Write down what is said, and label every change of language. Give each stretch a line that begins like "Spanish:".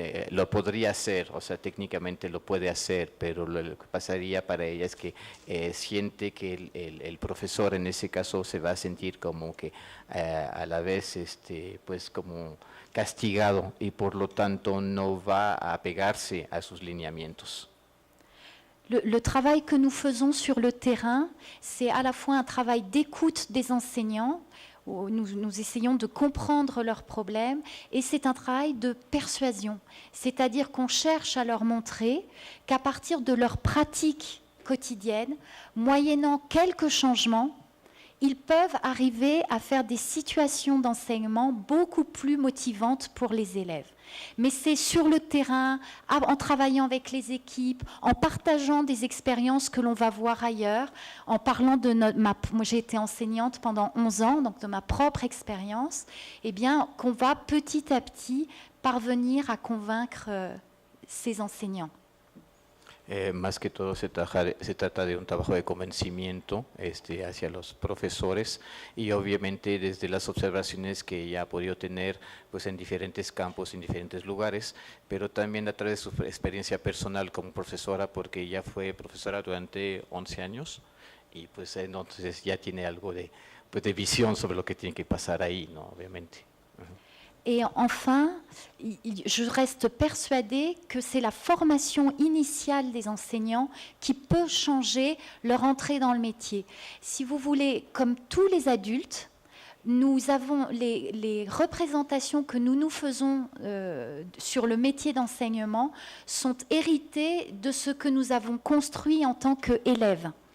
Spanish: Lo podría hacer, o sea, técnicamente lo puede hacer, pero lo que pasaría para ella es que siente que el profesor en ese caso se va a sentir como que a la vez, pues como castigado y por lo tanto no va a apegarse a sus lineamientos.
French: Le travail que nous faisons sur le terrain, c'est à la fois un travail d'écoute des enseignants, où nous essayons de comprendre leurs problèmes, et c'est un travail de persuasion. C'est-à-dire qu'on cherche à leur montrer qu'à partir de leurs pratiques quotidiennes, moyennant quelques changements, ils peuvent arriver à faire des situations d'enseignement beaucoup plus motivantes pour les élèves. Mais c'est sur le terrain, en travaillant avec les équipes, en partageant des expériences que l'on va voir ailleurs, en parlant de moi j'ai été enseignante pendant 11 ans, donc de ma propre expérience, eh bien, qu'on va petit à petit parvenir à convaincre ces enseignants.
Spanish: Más que todo se trata de un trabajo de convencimiento hacia los profesores y obviamente desde las observaciones que ella ha podido tener pues, en diferentes campos, en diferentes lugares, pero también a través de su experiencia personal como profesora, porque ella fue profesora durante 11 años y pues entonces ya tiene algo pues, de visión sobre lo que tiene que pasar ahí, ¿no? Obviamente.
French: Et enfin, je reste persuadée que c'est la formation initiale des enseignants qui peut changer leur entrée dans le métier. Si vous voulez, comme tous les adultes, nous avons les représentations que nous faisons sur le métier d'enseignement sont héritées de ce que nous avons construit en tant qu'élèves.